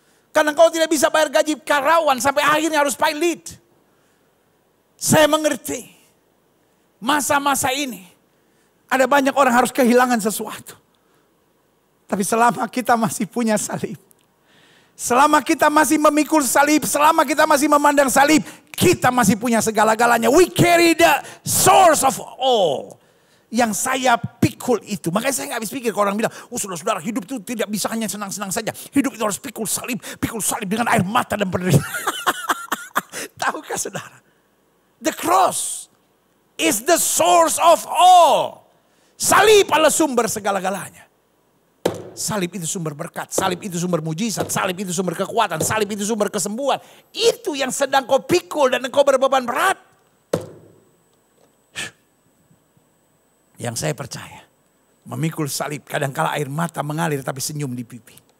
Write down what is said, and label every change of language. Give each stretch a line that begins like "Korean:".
Indonesian: Karena kau tidak bisa bayar gaji karyawan sampai akhirnya harus pay lead. Saya mengerti. Masa-masa ini ada banyak orang harus kehilangan sesuatu. Tapi selama kita masih punya salib. Selama kita masih memikul salib. Selama kita masih memandang salib. Kita masih punya segala-galanya.
English: We carry the source of all.
Indonesian: Yang saya pikul itu. Makanya saya gak habis pikir kalau orang bilang, oh saudara-saudara, hidup itu tidak bisa hanya senang-senang saja. Hidup itu harus pikul salib dengan air mata dan penderitaan. Tahukah saudara?
English: The cross is the source of all.
Indonesian: Salib adalah sumber segala-galanya. Salib itu sumber berkat, salib itu sumber mujizat, salib itu sumber kekuatan, salib itu sumber kesembuhan. Itu yang sedang kau pikul dan kau berbeban berat. Yang saya percaya, memikul salib kadangkala air mata mengalir tapi senyum di pipi.